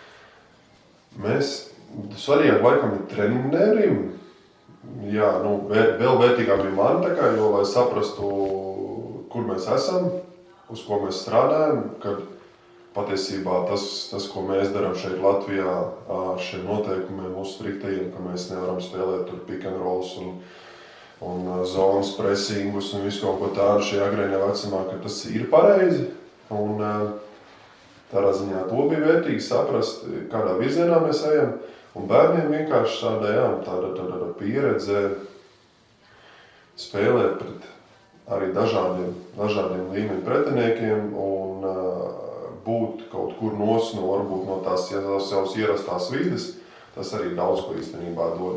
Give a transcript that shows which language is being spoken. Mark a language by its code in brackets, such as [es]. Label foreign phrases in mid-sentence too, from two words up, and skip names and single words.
[lv] Svarīgāk laikam ir trenerim, jā, vēl vērtīgāk bija man, jo, lai saprastu, kur mēs esam, uz ko mēs strādājam, kad patiesībā tas, ko mēs darām šeit Latvijā ar šiem noteikumiem, mūsu striktajiem, ka mēs nevaram spēlēt tur [en] pick and rolls [lv] un zonas pressingus un visu kaut ko tādu šajā agrīnajā vecumā, ka tas ir pareizi. Un tādā ziņā to bija vērtīgi saprast, kādā virzienā mēs ejam. Un bērniem vienkārši tāda pieredze spēlēt pret arī dažādiem līmeņu pretiniekiem un būt kaut kur varbūt no tās savas ierastās vides, tas arī daudz ko īstenībā dod.